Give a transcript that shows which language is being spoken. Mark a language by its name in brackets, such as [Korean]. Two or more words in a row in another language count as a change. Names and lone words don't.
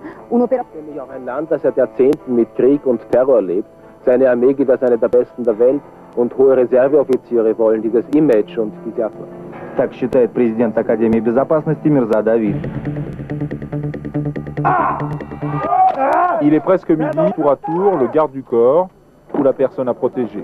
[German] Nämlich auch ein Land, das seit Jahrzehnten mit Krieg und Terror lebt. Seine Armee gilt als eine der besten der Welt und hohe Reserveoffiziere wollen dieses Image und diese. [Russian] Так считает президент Академии безопасности Мирза Давид. [French] Il est presque midi, tour à tour, le garde du corps ou la personne à protéger.